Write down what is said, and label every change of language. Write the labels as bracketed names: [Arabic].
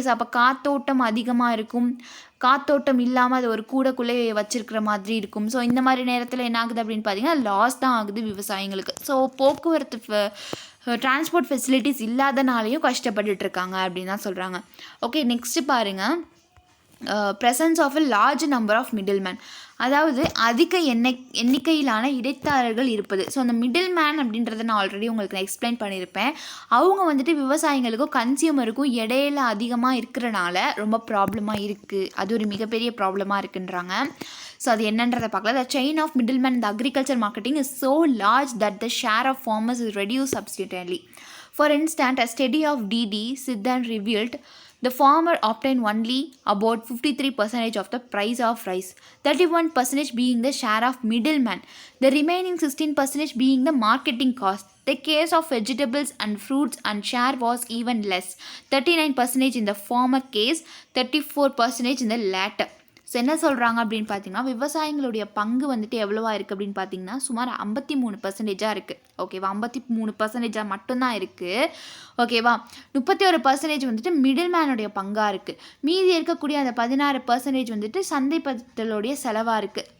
[Tamil] So அப்போ காத்தோட்டம் அதிகமாக இருக்கும், காத்தோட்டம் இல்லாமல் அது ஒரு கூடக்குள்ளே வச்சுருக்கிற மாதிரி இருக்கும். ஸோ இந்த மாதிரி நேரத்தில் என்ன ஆகுது அப்படின்னு பார்த்திங்கன்னா, லாஸ் தான் ஆகுது விவசாயிங்களுக்கு. ஸோ போக்குவரத்து டிரான்ஸ்போர்ட் ஃபெசிலிட்டிஸ் இல்லாதனாலையும் கஷ்டப்பட்டுட்டு இருக்காங்க அப்படின்னு தான் சொல்கிறாங்க. ஓகே. [English] Next பாருங்கள், presence of a large number of middlemen. [Tamil] அதாவது அதிக எண்ணிக்கையிலான இடைத்தரகர்கள் இருப்பது. ஸோ அந்த மிடில் மேன் அப்படின்றத நான் ஆல்ரெடி உங்களுக்கு எக்ஸ்பிளைன் பண்ணியிருப்பேன். அவங்க வந்துட்டு விவசாயிகளுக்கும் கன்சியூமருக்கும் இடையில அதிகமாக இருக்கிறனால ரொம்ப ப்ராப்ளமாக இருக்குது. அது ஒரு மிகப்பெரிய ப்ராப்ளமாக இருக்குன்றாங்க. ஸோ அது என்னன்றதை பார்க்கலாம். [English] The chain of middlemen in the agriculture marketing is so large that the share of farmers is reduced substantially. For instance, a study of D.D. Sidhan revealed the farmer obtained only about 53% of the price of rice, 31% being the share of middleman, the remaining 16% being the marketing cost. The case of vegetables and fruits and share was even less, 39% in the former case, 34% in the latter. [Tamil] So என்ன சொல்கிறாங்க அப்படின்னு பார்த்தீங்கன்னா, விவசாயிகளுடைய பங்கு வந்துட்டு எவ்வளோவா இருக்குது அப்படின்னு பார்த்தீங்கன்னா, சுமார் 53% இருக்குது. ஓகேவா? 53% மட்டும்தான் இருக்குது. ஓகேவா? 31% வந்துட்டு மிடில் மேனுடைய பங்காக இருக்குது. மீதி இருக்கக்கூடிய அந்த 16% வந்துட்டு சந்தைப்படுத்தலுடைய செலவாக இருக்குது.